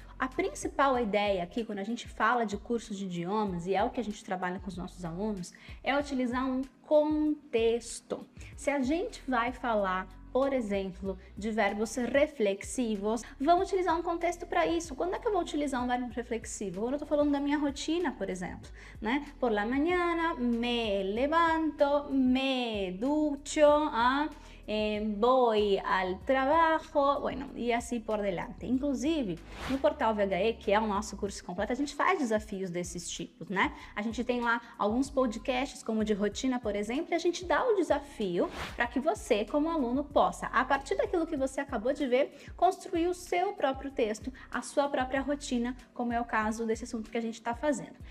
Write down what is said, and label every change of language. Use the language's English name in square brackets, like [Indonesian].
[Portuguese] A principal ideia aqui, quando a gente fala de cursos de idiomas, e é o que a gente trabalha com os nossos alunos, é utilizar um contexto. Se a gente vai falar, por exemplo, de verbos reflexivos, vamos utilizar um contexto para isso. Quando é que eu vou utilizar um verbo reflexivo? Quando eu estou falando da minha rotina, por exemplo, né? [Spanish] Por la mañana, me levanto, me ducho, voy al trabajo, bueno, [Portuguese] e assim por delante. Inclusive, no Portal VHE, que é o nosso curso completo, a gente faz desafios desses tipos, né? A gente tem lá alguns podcasts, como o de rotina, por exemplo, e a gente dá o desafio para que você, como aluno, possa, a partir daquilo que você acabou de ver, construir o seu próprio texto, a sua própria rotina, como é o caso desse assunto que a gente está fazendo.